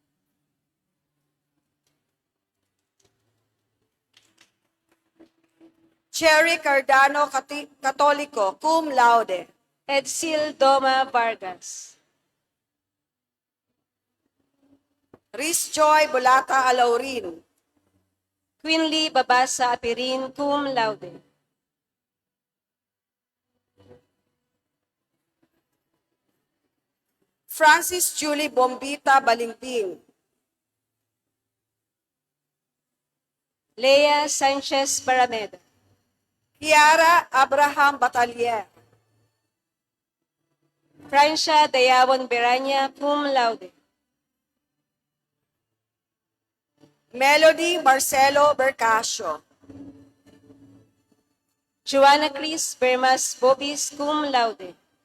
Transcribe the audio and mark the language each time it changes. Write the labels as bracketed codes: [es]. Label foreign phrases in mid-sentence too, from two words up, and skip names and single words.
[en] Cherry Cardano Catolico, [la] cum laude. [en] Edsil Doma Vargas. Riz Joy Bulata Alaurin. Quinley Babasa Apirin, [la] cum laude. [en] Francis Julie Bombita Balingping. Lea Sanchez Barameda. Kiara Abraham Batalier. Francia Dayawon Beranya, [la] cum laude. [en] Melody Marcelo Bercasio. Joanna Cris Bermas Bobis, [la] cum laude.